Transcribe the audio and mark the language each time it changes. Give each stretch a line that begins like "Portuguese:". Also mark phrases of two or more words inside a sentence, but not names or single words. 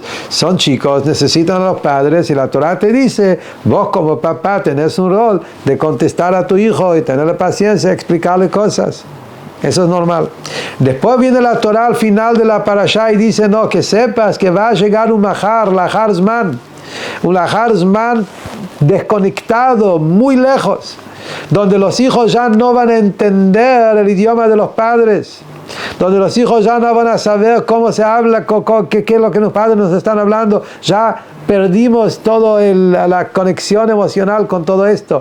Spanish: Son chicos, necesitan a los padres y la Torah te dice, vos como papá tenés un rol de contestar a tu hijo y tenerle paciencia, explicarle cosas. Eso es normal. Después viene la Torah al final de la parashá y dice, no, que sepas que va a llegar un
Hebrew: מחר, לאחר זמן.
Spanish: Un
Hebrew: לאחר זמן
Spanish: desconectado, muy lejos, donde los hijos ya no van a entender el idioma de los padres, donde los hijos ya no van a saber cómo se habla, qué es lo que los padres nos están hablando. Ya perdimos toda la conexión emocional con todo esto.